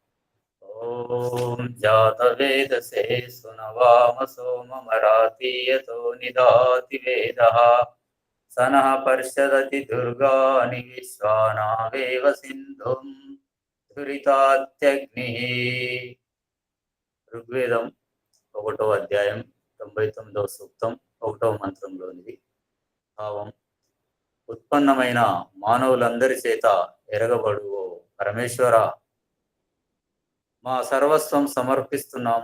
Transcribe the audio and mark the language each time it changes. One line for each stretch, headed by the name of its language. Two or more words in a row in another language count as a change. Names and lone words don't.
Sanskrit: ॐ जातवेदसे सुनवाम सोममरातीयतो निदाति वेदः सनः पर्षदति दुर्गाणि विश्वानावेव सिन्धुं दुरितात्यग्निः
Telugu: ఋగ్వేదం 1వ అధ్యాయం 99వ సూక్తం 1వ మంత్రంలోనిది. భావం: ఉత్పన్నమైన మానవులందరి చేత ఎరగబడు ఓ పరమేశ్వర, మా సర్వస్వం సమర్పిస్తున్నాము.